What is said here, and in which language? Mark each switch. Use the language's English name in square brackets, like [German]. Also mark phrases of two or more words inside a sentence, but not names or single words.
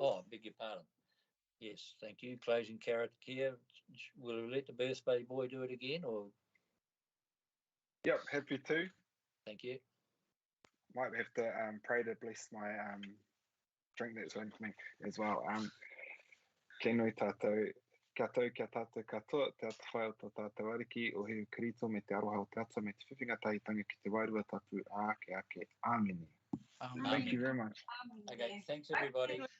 [English] Oh, I beg your pardon. Yes, thank you. Closing karakia. Will we let the birthday boy do it again, or? Yep, happy to. Thank you. Might have to pray to bless my drink that's in for me as well. [Māori] Ke nui tātou, kia tau kia tātou katoa, te ata whai o tō tātou ariki, o he kirito me te aroha o te ata me te whiwhinga taitanga ki te wairua tapu ake ake. Āmene. [English] Thank you very much. Okay, thanks everybody.